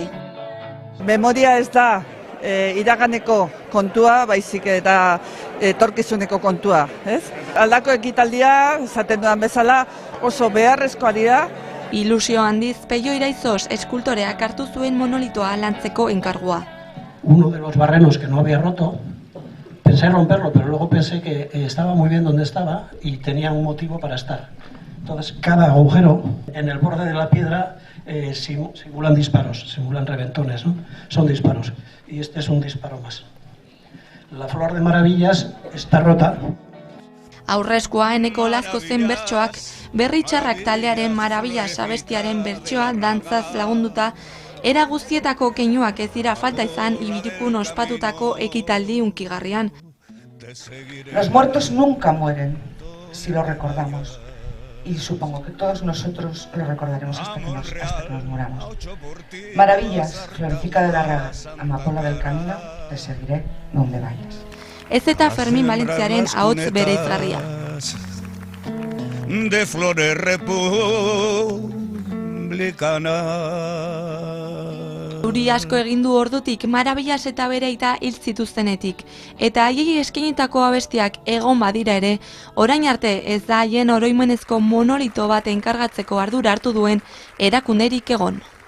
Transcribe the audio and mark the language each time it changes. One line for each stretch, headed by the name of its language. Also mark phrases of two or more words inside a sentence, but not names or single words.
Basque: Memoria ez da iraganeko kontua, baizik eta etorkizuneko kontua, ez? Aldako ekitaldia, esaten dudan bezala, oso beharrezkoa dira. Ilusio handiz Peio Iraizos eskultoreak hartu zuen monolitoa lantzeko enkargua.
Spanish: Uno de los barrenos que no había roto, pensé romperlo, pero luego pensé que estaba muy bien donde estaba y tenía un motivo para estar. Entonces, cada agujero en el borde de la piedra simulan disparos, simulan reventones, ¿no? Son disparos. Y este es un disparo más. La flor de Maravillas está rota.
Basque: Aurrezkoa Eneko Olazko zen bertsoak, Berri Txarrak taldearen Maravillas abestiaren bertsoa dantzaz lagunduta, era guztietako keinuak ez dira falta izan Ibirikun ospatutako ekitaldi hunkigarrian.
Spanish: Los muertos nunca mueren si los recordamos. Y supongo que todos nosotros lo recordaremos hasta que nos muramos. Maravillas, Florifica de Larraga, Amapola del Camino, te seguiré donde vayas.
Basque: Ez eta Fermin Valentziaren ahots bereizgarria.
Spanish: De flores republicanas.
Basque: Euri asko egin du ordutik Marabillas eta bere aita hil zituztenetik, eta haiei eskainitako abestiak egon badira ere, orain arte ez da haien oroimenezko monolito bat enkargatzeko ardura hartu duen erakunderik egon.